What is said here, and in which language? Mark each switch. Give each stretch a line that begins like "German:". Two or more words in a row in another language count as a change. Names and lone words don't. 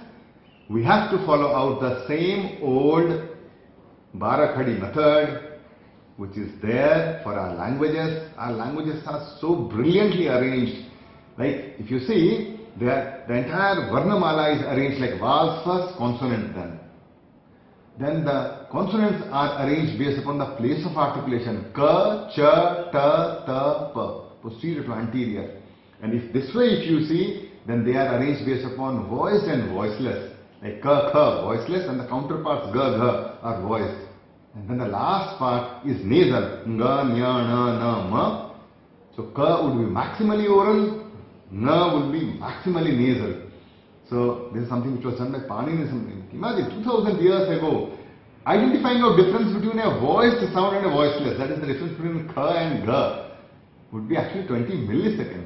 English: We have to follow out the same old Barakhadi method which is there for our languages. Our languages are so brilliantly arranged. Like if you see, the entire Varnamala is arranged like vowels first, consonant then. Then the consonants are arranged based upon the place of articulation.
Hindi: Ka, cha, ta, ta, pa.
English: Posterior to anterior. And if this way if you see, then they are arranged based upon voiced and voiceless. Like ka, kha, voiceless, and the counterparts ga, gha are voiced. And then the last part is nasal.
Hindi: Nga, nya, na, na, ma.
English: So ka would be maximally oral, N will be maximally nasal. So this is something which was done by Panini. Imagine 2000 years ago, identifying a difference between a voiced sound and a voiceless, that is the difference between K and G, would be actually 20 milliseconds.